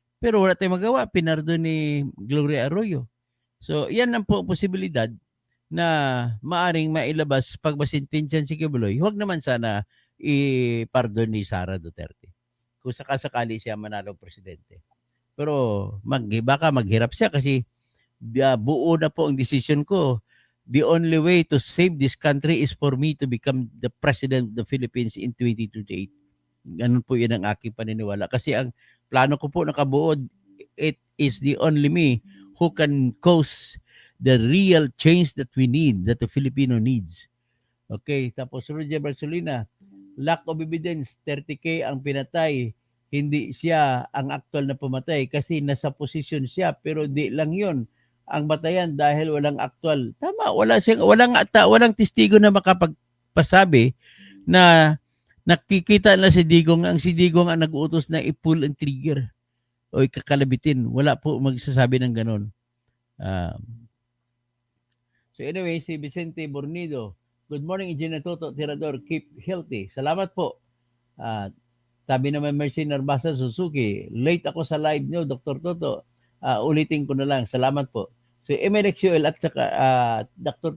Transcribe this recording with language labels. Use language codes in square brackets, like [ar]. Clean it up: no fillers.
[tl] Pero wala tayong magawa, pinardo ni Gloria Arroyo. So, yan ang posibilidad na maaring mailabas pag masintensyan si Kibuloy. Huwag naman sana i-pardon ni Sara Duterte kung sakasakali siya manalo presidente. Pero baka maghirap siya kasi buo na po ang decision ko. [en] The only way to save this country is for me to become the president of the Philippines in 2028. [tl] Ganun po yun ang aking paniniwala. Kasi ang plano ko po nakabuo, [en] it is the only me who can cause the real change that we need, that the Filipino needs. [tl] Okay, tapos Roger Barcelona, [en] lack of evidence, [tl] 30K ang pinatay, hindi siya ang aktual na pumatay kasi nasa posisyon siya, pero di lang yun ang batayan dahil walang aktual. Tama, walang testigo na makapagpasabi na nakikita na si Digong ang nag-uutos na i-pull ang trigger o ikakalabitin. Wala po magsasabi ng ganon. [en] So anyway, [tl] si Vicente Bornido, [en] good morning, [tl] Engineer Toto Tirador, [en] keep healthy. [tl] Salamat po. Sabi naman Mercy Narbasa Suzuki, late ako sa live nyo, Dr. Toto. Ulitin ko na lang. Salamat po. So MLXUL at saka Dr.